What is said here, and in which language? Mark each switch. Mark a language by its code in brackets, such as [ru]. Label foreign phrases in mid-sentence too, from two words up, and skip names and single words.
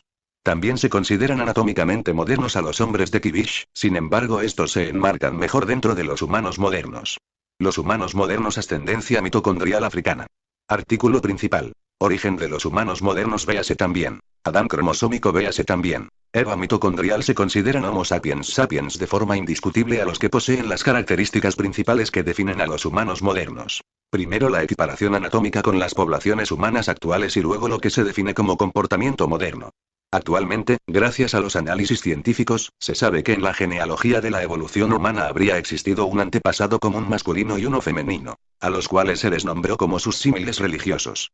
[es] También se consideran anatómicamente modernos a los hombres de Kibish, sin embargo estos se enmarcan mejor dentro de los humanos modernos. Los humanos modernos ascendencia mitocondrial africana. Artículo principal. Origen de los humanos modernos véase también. Adán cromosómico véase también. Eva mitocondrial se consideran Homo sapiens sapiens de forma indiscutible a los que poseen las características principales que definen a los humanos modernos. Primero la equiparación anatómica con las poblaciones humanas actuales y luego lo que se define como comportamiento moderno. Actualmente, gracias a los análisis científicos, se sabe que en la genealogía de la evolución humana habría existido un antepasado común masculino y uno femenino, a los cuales se les nombró como sus símiles religiosos.